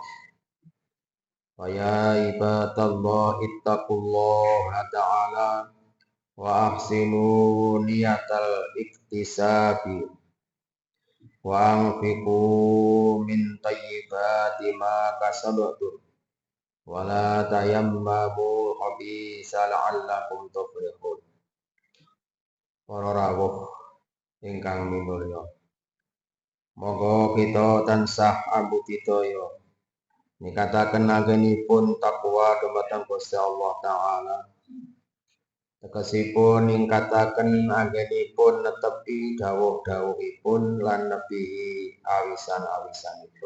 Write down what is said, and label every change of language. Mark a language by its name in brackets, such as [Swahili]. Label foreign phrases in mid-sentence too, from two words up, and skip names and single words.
[Arabic] ويا عباد الله اتقوا الله تعالى وأحسنوا نية الاكتساب وأنفقوا من طيبات ما كسبتم ولا تيمموا الخبيث لعلكم تفلحون. [Javanese] Para rawuh ingkang minulya, moga kita tansah ambudidaya nikataken anggenipun takwa dumateng Gusti Allah taala. Tegesipun ningkataken anggenipun netepi dawuh-dawuhipun lan nebihi awisan-awisanipun.